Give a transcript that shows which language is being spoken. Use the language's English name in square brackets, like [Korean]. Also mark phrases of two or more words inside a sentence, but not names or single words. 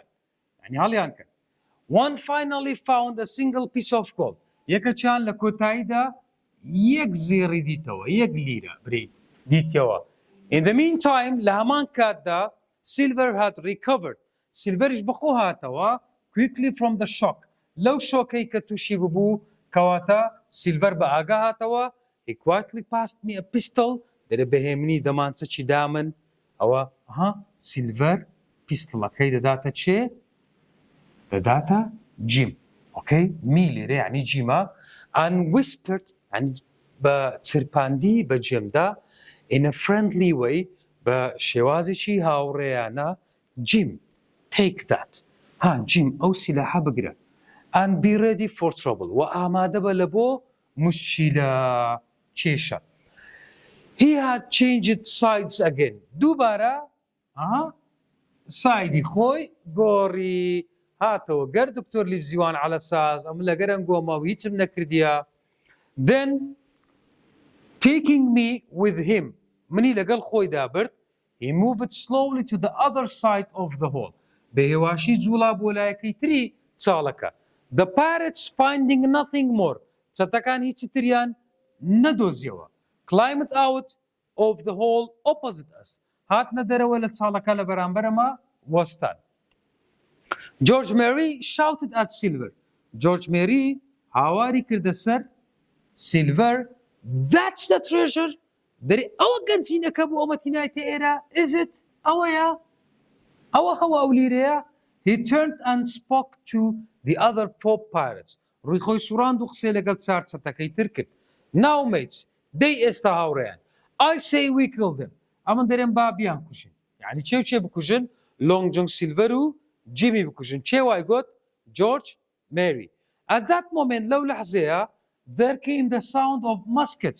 [Central Kurdish] یعنی هەڵیان کرد [English] one finally found a single piece of gold [Central Kurdish] یەکەچیان لە کۆتاییدا یەک زێڕی دیتەوە یەک لیرە بری دیتەوە [English] in the meantime [Central Kurdish] لە هەمان کاتدا [English] Silver had recovered [Central Kurdish] سیلڤەریش بەخۆ هاتەوە [English] quickly from the shock [Central Kurdish] لەو شۆکەی کە تووشی ببوو کەواتە سیلڤەر بە ئاگا هاتەوە [English] he quietly passed me a pistol [Central Kurdish] دەرێ بەهێمنی دەمانچەکی دامن ئەوە سیلڤەر پیستڵەکەی دەداتە چێ دەداتە جیم ئۆکەی می لێرە یعنی جیمە [English] and whispered [Central Kurdish] بە چرپاندی بە جێمدا [English] in a friendly way [Central Kurdish] بە شێوازێکی هاوڕێیانە جیم [English] take that [Central Kurdish] جیم ئەو سیلاحە بگرە [English] and be ready for trouble [Central Kurdish] و ئامادە بە لە بۆ مشتی لە کێشە [English] he had changed sides again [Central Kurdish] دووبارە سایدی خۆی گۆڕی هاتەوە گەر دکتۆر لیڤزیوان عەلە ساز ئەم لەگەر ئەنگۆمە و هیچم نەکردیە [English] then taking me with him [Central Kurdish] منی لەگەڵ خۆیدا برد [English] he moved slowly to the other side of the hole [Central Kurdish] بە هێواشی جوڵا بۆ لایەکەی تری چاڵەکە [English] the pirates finding nothing more [Central Kurdish] چەتەکان هیچ تریان نەدۆزیەوە. [English] climbed out of the hole opposite us. [Central Kurdish] هاتنە دەرەوە لە چاڵەکە لە بەرامبەرەمە وەستان. [English] George Mary shouted at Silver. [Central Kurdish] George Mary هاواری کردە سەر Silver. [English] That's the treasure. [Central Kurdish] دەری ئەوە گەنجینەکە بوو ئەمە تینایتە ئێرە. [English] Is it؟ [Central Kurdish] ئەوەیە؟ ئەوە هەوا ئەو لیرەیە؟ [English] He turned and spoke to the other 4 pirates. [Central Kurdish] ڕووی خۆی سوڕاند و قسەی لەگەڵ چار چەتەکەی تر کرد. [English] Now mates, [Central Kurdish] دەی ئێستا هاوڕێیان. [English] I say we kill them. [Central Kurdish] ئەمن دەرێن با بیان کوژن. یعنی چێ و چێ بکوژن؟ Long John Silver و جیمی بکوژن. چێ وای گوت؟ [English] George Mary. At that moment [Central Kurdish] لەو لەحزەیە [English] there came the sound of muskets.